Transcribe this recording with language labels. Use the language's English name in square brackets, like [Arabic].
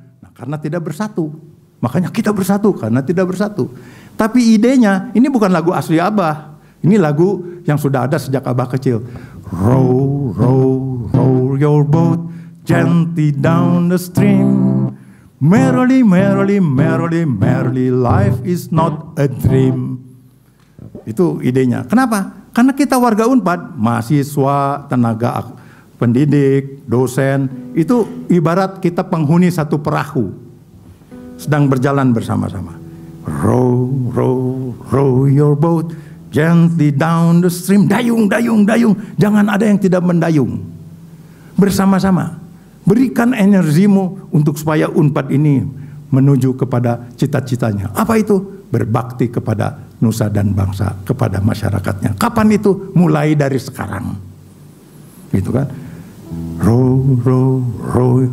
[Indonesian] Nah, karena tidak bersatu, makanya kita bersatu karena tidak bersatu. Tapi idenya ini bukan lagu asli Abah. Ini lagu yang sudah ada sejak Abah kecil. [English] Row, row, row your boat gently down the stream. Merrily, merrily, merrily, merrily, life is not a dream. [Indonesian] Itu idenya. Kenapa? Karena kita warga Unpad, mahasiswa, tenaga pendidik, dosen, itu ibarat kita penghuni satu perahu, sedang berjalan bersama-sama. [English] Row, row, row your boat gently down the stream. [Indonesian] Dayung, dayung, dayung. Jangan ada yang tidak mendayung. Bersama-sama. Berikan energimu untuk supaya Unpad ini menuju kepada cita-citanya. Apa itu? Berbakti kepada nusa dan bangsa, kepada masyarakatnya. Kapan itu? Mulai dari sekarang. Gitu kan? [English] Row, row, row.